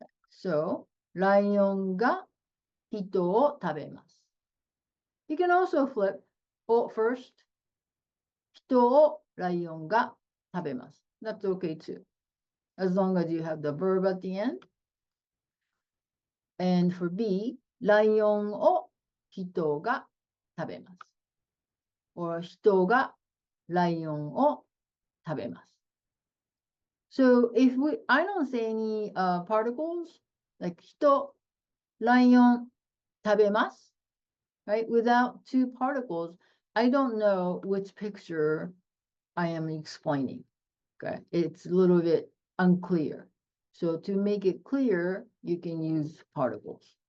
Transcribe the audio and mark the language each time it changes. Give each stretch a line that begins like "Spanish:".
Japanese: So, ライオンが人を食べます。
English: You can also flip o first.
Japanese: 人をライオンが食べます。
English: That's okay too. As long as you have the verb at the end. And for B,
Japanese: ライオンを人が食べます。 or 人がライオンを食べます。
English: So if I don't say any particles, like
Japanese: 人、ライオン、食べます.
English: right? Without two particles, I don't know which picture I am explaining, okay? It's a little bit unclear. So to make it clear, you can use particles.